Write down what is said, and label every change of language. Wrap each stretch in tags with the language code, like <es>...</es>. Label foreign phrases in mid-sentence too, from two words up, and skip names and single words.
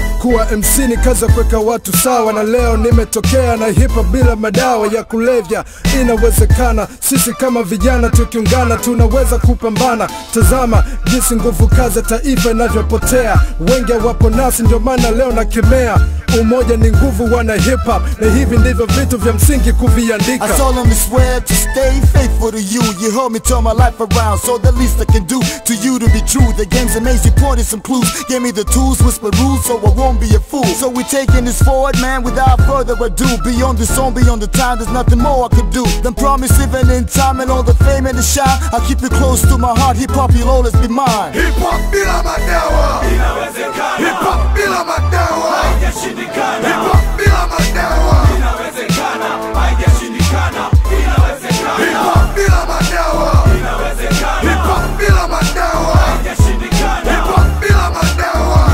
<sw>Kuwa M C ni kazi ya kuweka watu sawa, na leo nimetokea na hip hop bila madawa ya kulevya. Inawezekana, sisi kama vijana tukiungana, tunaweza kupambana. Tazama jinsi nguvu kazi ya taifa inavyopotea. Wengi hawapo nasi, ndio maana leo nakemea. Umoja ni nguvu, wana hip hop, na hivi ndivyo vitu vya msingi kuviandika.</sw> <en>I solemnly swear to stay faithful to you. You helped me turn my life around, so the least I can do to you to be true. The game's a maze, you pointed some clues, gave me the tools, whisper rules, so I won't be afraid. fool. So we taking this forward, man, without further ado. Beyond the song, beyond the time, there's nothing more I could do than promise, even in time and all the fame and the shine, I keep it close to my heart. Hip hop, you'll always be mine.</en> <sw>Hip hop bila madawa. Inawezekana. Hip hop bila madawa. Haijashindikana. Hip hop bila madawa. Inawezekana, haijashindikana, inawezekana. Hip hop bila madawa. Inawezekana. Hip hop bila madawa. Haijashindikana. Hip hop bila madawa.</sw>